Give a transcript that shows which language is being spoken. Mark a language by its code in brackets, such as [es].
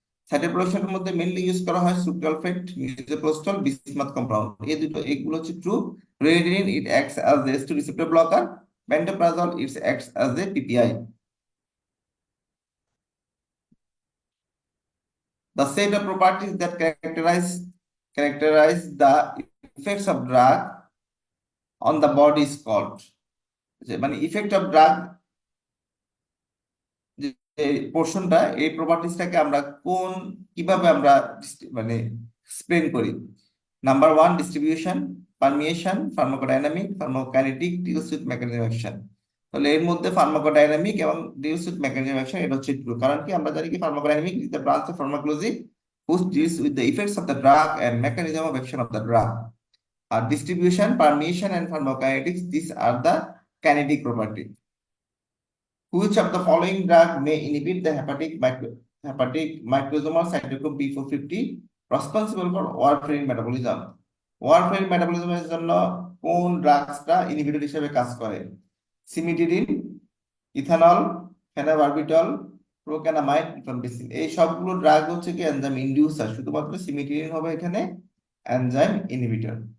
[bn] সাইটোপ্রোটেকশনের মধ্যে mainly use করা হয় সুক্রালফেট, মিজোপ্রোস্টল, বিসমাথ কম্পাউন্ড। এই দুটো, এগুলো হচ্ছে true. রেনিডিন [en] it acts as a S two receptor blocker, [bn] বেন্ডোপ্রাজল [en] It acts as a PPI. The set of properties that characterize the effects of drug on the body is called, [bn] মানে effect of drug যে পোর্শনটা, এই প্রপার্টিসটাকে আমরা কিভাবে আমরা মানে explain করি। [en] Number one, distribution, permeation, pharmacodynamic, pharmacokinetic, deals with mechanism action. [bn] তাহলে এর মধ্যে ফার্মাকোডাইনামিক এবং ডিউস উইথ মেকানিজম অ্যাকশন এটা হচ্ছে ট্রু। কারণ কি, আমরা জানি কি [en] Pharmacodynamic is the branch of pharmacology which deals with the effects of the drug and mechanism of action of the drug. Distribution, permeation, and pharmacokinetics, these are the kinetic property. Which of the following drug may inhibit the hepatic microsomal cytochrome P450 responsible for warfarin metabolism? [bn] Warfarin metabolism এর জন্য কোন ড্রাগসটা inhibitor হিসেবে কাজ করে? Cimetidine, ethanol, ফেনাবারবিটল, প্রোকানামাইড, rifampicin. এই সবগুলো drug হচ্ছে কি এনজাইম ইনডিউসার, শুধুমাত্র সিমিটিডিন হবে এখানে এনজাইম ইনহিবিটর।